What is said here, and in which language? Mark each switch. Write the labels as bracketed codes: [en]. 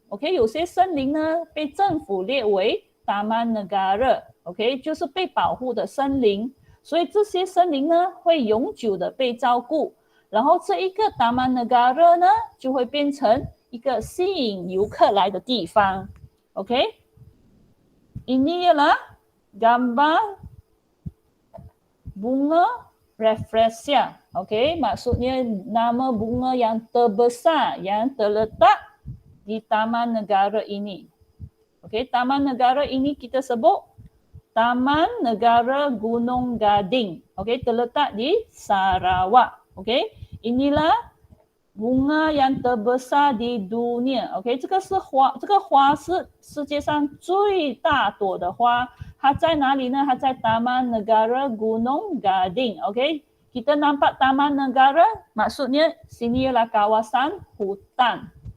[zh] OK， 有些森林呢被政府列为 Taman Negara，OK， 就是被保护的森林。所以这些森林呢会永久的被照顾。然后这一个 Taman Negara 呢就会变成一个吸引游客来的地方。 [ms] OK， ini ialah gambar bunga rafflesia. Okey, maksudnya nama bunga yang terbesar yang terletak di taman negara ini. Okey, taman negara ini kita sebut Taman Negara Gunung Gading. Okey, terletak di Sarawak. Okey, inilah bunga yang terbesar di dunia. [zh] Okey, 这个花是世界上最大朵的花。它在哪里呢？它在 Taman Negara Gunung Gading. [ms] Okey, kita nampak Taman Negara, maksudnya sini ialah kawasan hutan.